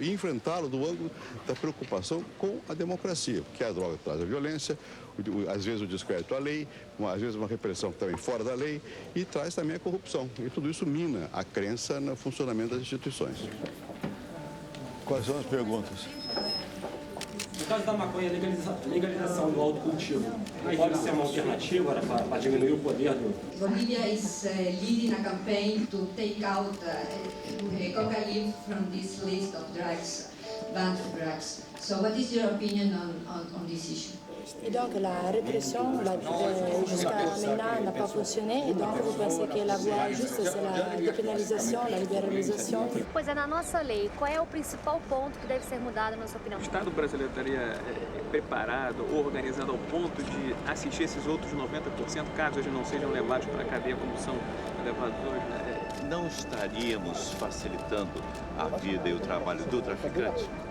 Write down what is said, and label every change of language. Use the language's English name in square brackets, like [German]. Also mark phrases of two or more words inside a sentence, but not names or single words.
[Portuguese] E enfrentá-lo do ângulo da preocupação com a democracia, porque a droga traz a violência, às vezes o descrédito à lei, às vezes uma repressão também fora da lei, e traz também a corrupção. E tudo isso mina a crença no funcionamento das instituições. Quais são as perguntas? No caso da maconha, legalização do autocultivo pode ser uma alternativa para diminuir o poder do... [English] Bolivia is leading a campaign to take out coca leaf from this list of drugs, banned drugs. So what is your opinion on this issue? [French] Et donc la répression jusqu'à maintenant n'a pas fonctionné, et donc vous pensez que la voie juste c'est la dépénalisation, la libéralisation? [Portuguese] Pois é, na nossa lei, qual é o principal ponto que deve ser mudado, na sua opinião? O Estado brasileiro estaria preparado ou organizado ao ponto de assistir esses outros 90%, caso eles não sejam levados para a cadeia como são levados hoje, né? Não estaríamos facilitando a vida e o trabalho do traficante?